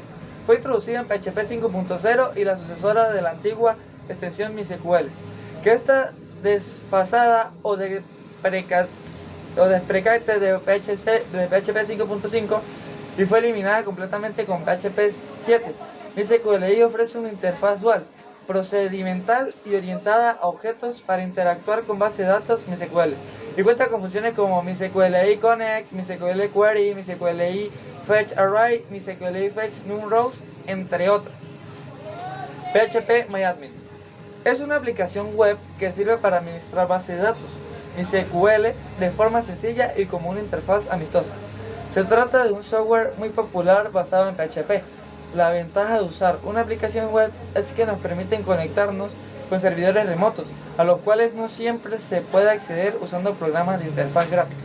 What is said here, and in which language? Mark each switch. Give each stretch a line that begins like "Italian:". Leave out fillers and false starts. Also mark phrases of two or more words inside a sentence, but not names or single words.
Spanish: Fue introducida en PHP 5.0 y la sucesora de la antigua extensión MySQL, que está desfasada o deprecate de PHP 5.5 y fue eliminada completamente con PHP 7. MySQLi ofrece una interfaz dual, procedimental y orientada a objetos para interactuar con base de datos MySQL, y cuenta con funciones como MySQLi Connect, MySQL Query, MySQLi Fetch Array, MySQLi Fetch New Rows, entre otros. PHPMyAdmin es una aplicación web que sirve para administrar bases de datos MySQL de forma sencilla y como una interfaz amistosa. Se trata de un software muy popular basado en PHP. La ventaja de usar una aplicación web es que nos permiten conectarnos con servidores remotos, a los cuales no siempre se puede acceder usando programas de interfaz gráfica.